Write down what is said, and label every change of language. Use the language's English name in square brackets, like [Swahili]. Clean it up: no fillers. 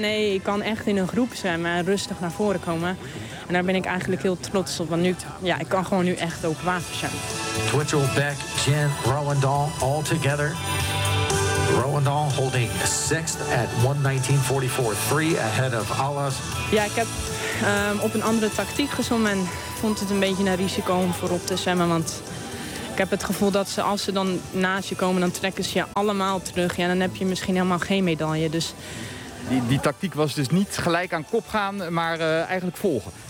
[Dutch] Nee, ik kan echt in een groep zwemmen en rustig naar voren komen. En daar ben ik eigenlijk heel trots op, want nu, ja, ik kan gewoon nu echt open water zwemmen. [English] Twitchell, Beck, Jen, Rouwendaal, all together. Rouwendaal holding sixth at 1:19.44, three ahead of Alas. [Dutch] Ja, ik heb op een andere tactiek gezwommen en vond het een beetje een risico om voorop te zwemmen, want ik heb het gevoel dat ze, als ze dan naast je komen, dan trekken ze je allemaal terug. Ja, dan heb je misschien helemaal geen medaille. Dus die tactiek was dus niet gelijk aan kop gaan, maar eigenlijk volgen.